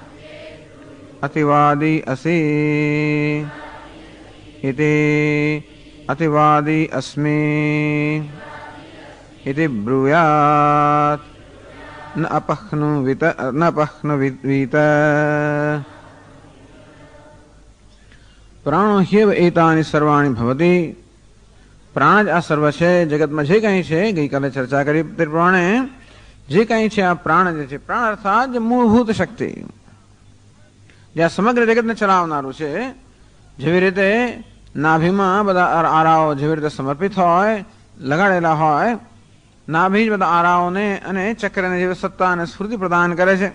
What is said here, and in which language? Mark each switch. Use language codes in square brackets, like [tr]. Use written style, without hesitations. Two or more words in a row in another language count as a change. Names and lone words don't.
[sa] अतिवादी असि इति अतिवादी अस्मि इति ब्रूयात् न अपह्नुवीत। प्राणो ह्येव एतानि सर्वाणि भवति। [gu] प्राण જ આ સર્વ છે, જગતમાં જે કંઈ છે, ગઈકાલે ચર્ચા કરી તે પ્રમાણે જે કંઈ છે આ પ્રાણ જે છે, પ્રાણ અર્થાત જે મૂળભૂત શક્તિ, જે આ સમગ્ર જગતને ચલાવનારું છે. જેવી રીતે નાભીમાં બધા આરાઓ જેવી રીતે સમર્પિત હોય, લગાડેલા હોય, નાભી જ બધા આરાઓને અને ચક્રને જેવી સત્તા અને સ્ફૂર્તિ પ્રદાન કરે છે.